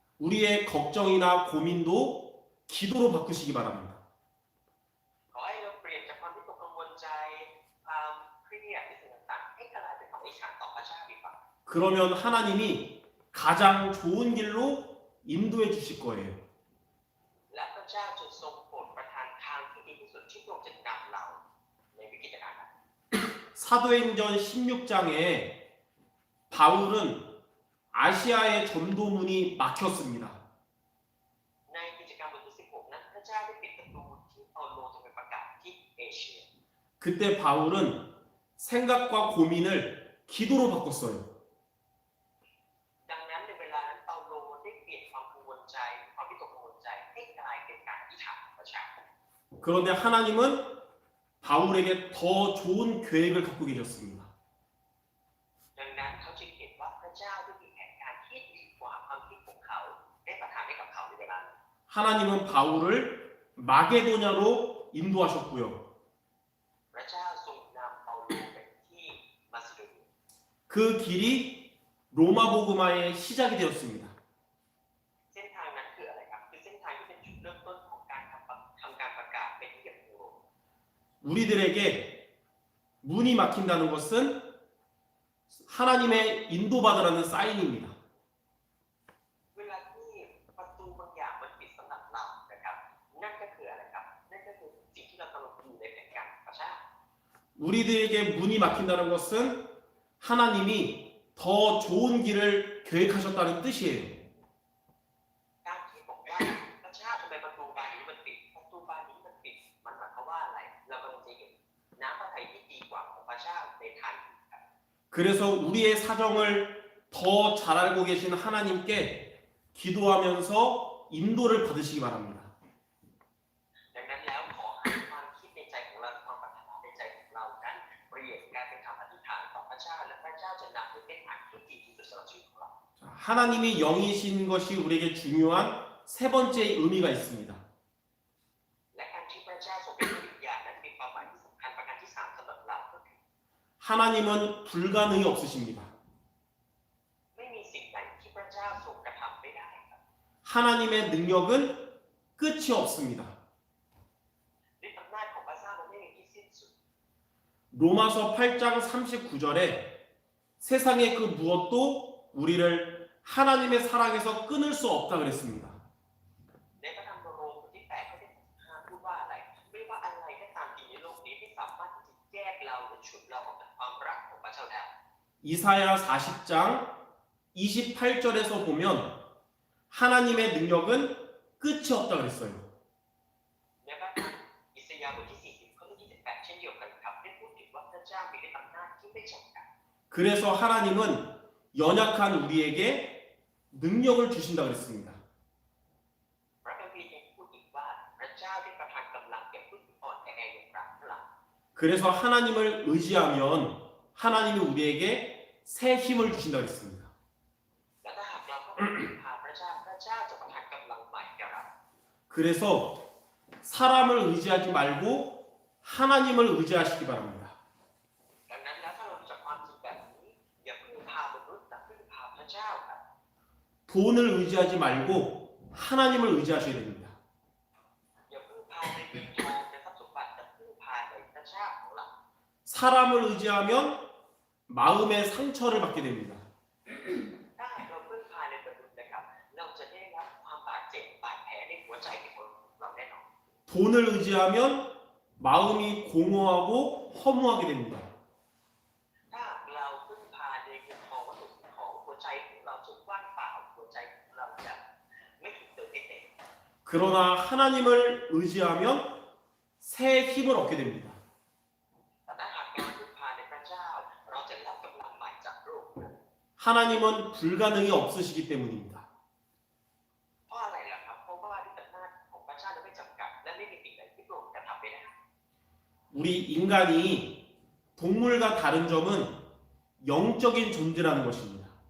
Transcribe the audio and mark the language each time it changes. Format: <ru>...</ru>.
<ko>우리의 걱정이나 고민도 기도로 바꾸시기 바랍니다.</ko> <th>ขอให้เราเปลี่ยนจากความวิตกกังวลใจความเครียดในสิ่งต่างๆให้กลายเป็นคำอธิษฐานต่อพระเจ้าดีกว่า</th> <ko>그러면 하나님이 가장 좋은 길로 인도해 주실 거예요.</ko> <th>และพระเจ้าจะทรงโปรดประทานทางที่ดีที่สุดที่พระองค์จะนำเราในวิกฤตการณ์นั้น</th> <ko>사도행전 16장에 바울은 아시아의 전도문이 막혔습니다.</ko> <th>ในกิจกรรมบทที่16นั้นพระเจ้าได้ปิดประตูที่เปาโลจะไปประกาศที่เอเชีย</th> <ko>그때 바울은 생각과 고민을 기도로 바꿨어요.</ko> <th>ดังนั้นในเวลานั้นเปาโลได้เปลี่ยนความกังวลใจความวิตกกังวลใจให้กลายเป็นการอธิษฐานของพระเจ้า</th> <ko>그런데 하나님은 바울에게 더 좋은 계획을 갖고 계셨습니다.</ko> <th>ดังนั้นเขาจึงเห็นว่าพระเจ้าได้มีแผนการที่ดีกว่าความคิดของเขาได้ประทานให้กับเขาในเวลานั้น</th> <ko>하나님은 바울을 마게도냐로 인도하셨고요.</ko> <th>พระเจ้าทรงนำเปาโลไปที่มาซิโดเนีย</th> <ko>그 길이 로마복음화의 시작이 되었습니다.</ko> <th>เส้นทางนั้นคืออะไรครับคือเส้นทางที่เป็นจุดเริ่มต้นของการทำการประกาศเป็นที่อย่างโรม</th> <ko>우리들에게 문이 막힌다는 것은 하나님의 인도받으라는 사인입니다.</ko> <th>เวลาที่ประตูบางอย่างมันปิดสำหรับเรานะครับนั่นก็คืออะไรครับนั่นก็คือสิ่งที่เรากำลังอยู่ในแผนการของพระเจ้า</th> <ko>우리들에게 문이 막힌다는 것은 하나님이 더 좋은 길을 계획하셨다는 뜻이에요.</ko> <th>การที่บอกว่าพระเจ้าทำไมประตูบานนี้มันปิดประตูบานนี้มันปิดมันหมายความว่าอะไรเรากำลังจะเห็นน้ำพระทัยที่ดีกว่าของพระเจ้าในทางนี้ครับ</th> <ko>그래서 우리의 사정을 더 잘 알고 계신 하나님께 기도하면서 인도를 받으시기 바랍니다.</ko> <th>ดังนั้นแล้วขอให้ความคิดในใจของเราความปรารถนาในใจของเรานั้นเปลี่ยนกลายเป็นคำอธิษฐานต่อพระเจ้าและพระเจ้าจะนำให้เป็นทางที่ดีที่สุดสำหรับชีวิตของเรา</th> <ko>자, 하나님이 영이신 것이 우리에게 중요한 세 번째 의미가 있습니다.</ko> <th>และการที่พระเจ้าทรงเป็นพระวิญญาณนั้นมีความหมายที่สำคัญประการที่สามสำหรับเราก็คือ</th> <ko>하나님은 불가능이 없으십니다.</ko> <th>ไม่มีสิ่งใดที่พระเจ้าทรงกระทำไม่ได้ครับ</th> <ko>하나님의 능력은 끝이 없습니다.</ko> <th>ฤทธิ์อำนาจของพระเจ้านั้นไม่มีที่สิ้นสุด</th> <ko>로마서 8장 39절에 세상의 그 무엇도 우리를 하나님의 사랑에서 끊을 수 없다 그랬습니다.</ko> <th>ในพระธรรมโรมบทที่8ข้อที่15พูดว่าอะไรไม่ว่าอะไรก็ตามจริงในโลกนี้ไม่สามารถที่จะแยกเราหรือฉุดเราออกจากความรักของพระเจ้าได้</th> <ko>이사야 40장 28절에서 보면 하나님의 능력은 끝이 없다 그랬어요.</ko> <th>ในพระธรรมอิส ยาบทที่40ข้อที่28เช่นเดียวกันครับได้พูดถึงว่าพระเจ้ามีฤทธิ์อำนาจที่ไม่จำกัด</th> <ko>그래서 하나님은 연약한 우리에게 능력을 주신다 그랬습니다.</ko> <th>พระคัมภีร์ยังพูดอีกว่าพระเจ้าได้ประทานกำลังแก่ผู้ที่อ่อนแออย่างปราดเปรื่อง</th> <ko>그래서 하나님을 의지하면 하나님이 우리에게 새 힘을 주신다 그랬습니다.</ko> <th>และถ้าหากเราเข้าไปพึ่งพาพระเจ้าพระเจ้าจะประทานกำลังใหม่แก่เรา</th> <ko>그래서 사람을 의지하지 말고 하나님을 의지하시기 바랍니다.</ko> <th>ดังนั้นแล้วถ้าเรารู้จักความจริงแบบนี้อย่าพึ่งพามนุษย์แต่พึ่งพาพระเจ้าครับ</th> <ko>돈을 의지하지 말고 하나님을 의지하셔야 됩니다.</ko> <th>อย่าพึ่งพาในเงินทองในทรัพย์สมบัติแต่พึ่งพาในพระเจ้าของเรา</th> <ko>사람을 의지하면 마음의 상처를 받게 됩니다.</ko> <th>ถ้าหากเราพึ่งพาในมนุษย์นะครับเราจะได้รับความบาดเจ็บบาดแผลในหัวใจของเราแน่นอน</th> <ko>돈을 의지하면 마음이 공허하고 허무하게 됩니다.</ko> <th>ถ้าหากเราพึ่งพาในเงินทองวัตถุสิ่งของหัวใจของเราจะว่างเปล่าหัวใจของเราจะไม่ถูกเติมเต็ม</th> <ko>그러나 하나님을 의지하면 새 힘을 얻게 됩니다.</ko> <th>แต่ถ้าหากเราพึ่งพาในพระเจ้าเราจะรับกำลังใหม่จากโลก</th> <ko>하나님은 불가능이 없으시기 때문입니다.</ko> <th>เพราะอะไรล่ะครับเพราะว่าฤทธิ์อำนาจของพระเจ้าไม่จำกัดและไม่มีสิ่งใดที่พระองค์จะทำไม่ได้</th> <ko>우리 인간이 동물과 다른 점은 영적인 존재라는 것입니다.</ko>